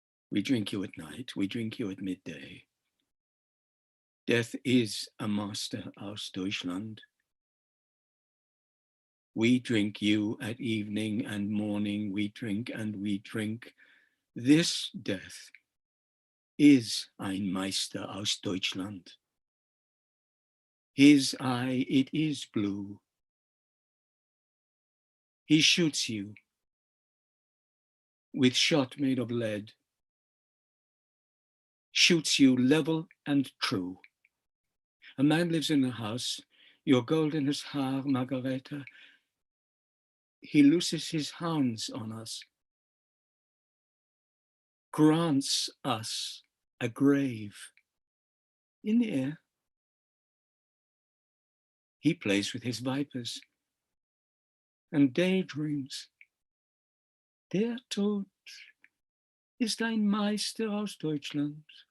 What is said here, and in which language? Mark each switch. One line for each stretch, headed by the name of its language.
English: We drink you at night, we drink you at midday. Death is a master
German: aus Deutschland.
English: We drink you at evening and morning, we drink and we drink. This death is
German: ein Meister aus Deutschland.
English: His eye, it is blue. He shoots you with shot made of lead. shoots you level and true. A man lives in a house, your gold in his haar, Margaretha. He looses his hounds on us, grants us a grave in the air. He plays with his vipers and daydreams.
German: Der Tod ist ein Meister aus Deutschland.